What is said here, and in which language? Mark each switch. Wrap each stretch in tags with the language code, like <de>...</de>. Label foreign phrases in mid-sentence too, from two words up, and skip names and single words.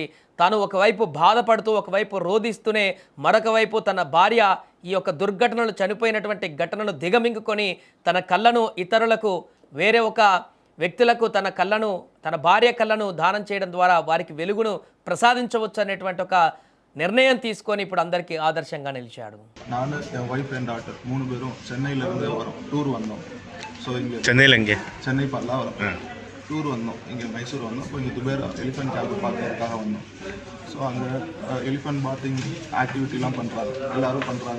<te>తాను ఒకవైపు బాధపడుతూ ఒకవైపు రోధిస్తూనే మరొక వైపు తన భార్య ఈ యొక్క దుర్ఘటనలు చనిపోయినటువంటి ఘటనను దిగమింగుకొని తన కళ్ళను ఇతరులకు వేరే ఒక వ్యక్తులకు తన భార్య కళ్ళను దానం చేయడం ద్వారా వారికి వెలుగును ప్రసాదించవచ్చు అనేటువంటి ఒక నిర్ణయం తీసుకొని ఇప్పుడు అందరికీ ఆదర్శంగా నిలిచాడు.</te> <ta>நான் என்</ta> <en>wife and daughter</en> <ta>3 பேரும் சென்னையிலேருந்து வரோம், டூர் வந்தோம். ஸோ இங்கே சென்னை பல்லாவரம் டூர் வந்தோம், இங்கே மைசூர் வந்தோம். இப்போ இங்கே துபேர் எலிஃபென்ட் கேம்ப் பார்க்கறதுக்காக வந்தோம். ஸோ அங்கே</ta> <en>elephant bathing</en> <ta>ஆக்டிவிட்டிலாம் பண்ணுறாங்க, எல்லோரும் பண்ணுறாங்க.</ta>